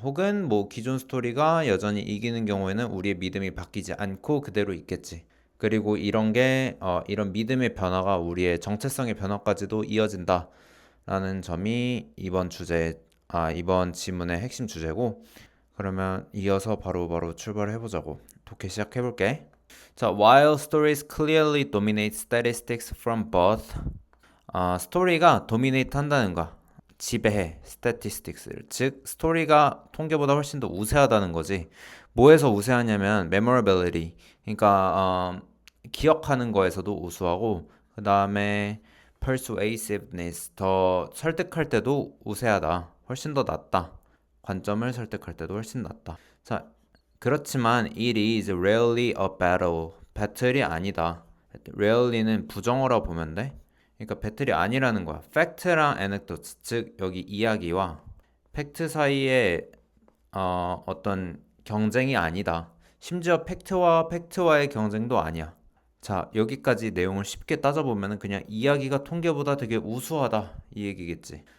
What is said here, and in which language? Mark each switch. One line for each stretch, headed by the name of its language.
Korean: 혹은 뭐 기존 스토리가 여전히 이기는 경우에는 우리의 믿음이 바뀌지 않고 그대로 있겠지. 그리고 이런 게 이런 믿음의 변화가 우리의 정체성의 변화까지도 이어진다라는 점이 이번 지문의 핵심 주제고 그러면 이어서 바로 출발을 해보자고. 독해 시작해볼게. 자,
English: while stories clearly dominate statistics from both.
Korean: 스토리가 dominate 한다는 거. 지배해, statistics를. 즉, 스토리가 통계보다 훨씬 더 우세하다는 거지. 뭐에서 우세하냐면 memorability. 그러니까 기억하는 거에서도 우수하고 그 다음에 persuasiveness. 더 설득할 때도 우세하다. 훨씬 더 낫다. 관점을 설득할 때도 훨씬 낫다. 자, 그렇지만
English: it is rarely a battle.
Korean: 배틀이 아니다. rarely는 부정어라 보면 돼. 그러니까 배틀이 아니라는 거야. 팩트랑 anecdotes, 즉 여기 이야기와 팩트 사이에 어떤 경쟁이 아니다. 심지어 팩트와 팩트와의 경쟁도 아니야. 자, 여기까지 내용을 쉽게 따져보면 그냥 이야기가 통계보다 되게 우수하다 이 얘기겠지.